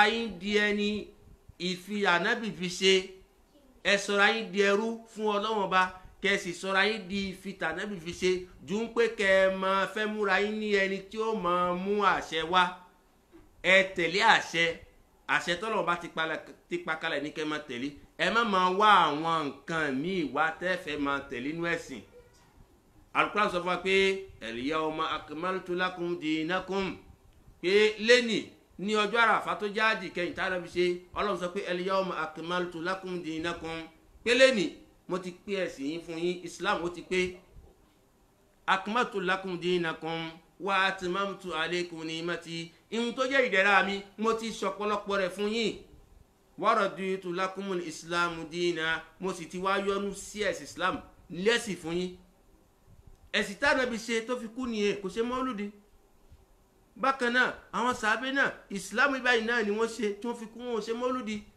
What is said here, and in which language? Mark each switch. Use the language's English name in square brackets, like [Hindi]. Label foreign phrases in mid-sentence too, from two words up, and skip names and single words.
[Yoruba] yín di ẹni ìfi Ànábì fi ṣe ẹ sọra yín di ẹrú fún Ọlọ́run ọba kẹ́ sì sọra yín di ìfi tànábì fi ṣe ju ń pé kẹ́ ẹ máa fẹ́ múra yín ní ẹni tí ó máa mú àṣẹ wá ẹ tẹ̀lé àṣẹ tọ́lọ́run bá ti pa kalẹ̀ ní kẹ́ máa tẹ̀lé ẹ má máa wá àwọn nǹkan míì wá tẹ́fẹ̀ẹ́ máa tẹ̀lé inú ẹ̀sìn. Al-Qur'an sọ fún wa pé [Arabic] اليوم أكملت لكم دينكم [Yoruba] pé lẹ́nì ní ọjọ́ àràfà tó jáde kẹyìn tá a lọ fi ṣe Ọlọ́run sọ pé al-yawma [Arabic] أكملت لكم دينكم [Yoruba] pé lẹ́nì mo ti pé ẹ̀sìn yín fún yín Islam ó ti pé [Arabic] أكملت لكم دينكم وأتممت عليكم نعمتي [Yoruba] ihun tó jẹ́ ìdẹ̀ra mi mo ti ṣọ̀pọ̀lọpọ̀ rẹ̀ fún yín [Arabic] ورضيت لكم الإسلام دينا [Yoruba] mo sì ti wá yọ́nú sí ẹ̀sìn Islam lẹ́sìn fún yín ẹ̀sìn tá Ànábì ṣe tó fi kú nìyẹn kò ṣe mọ́lúdì bákan náà àwọn sàábé náà Islam báyìí náà ni wọ́n ṣe tí wọ́n fi kú wọn ò ṣe mọ́lúdì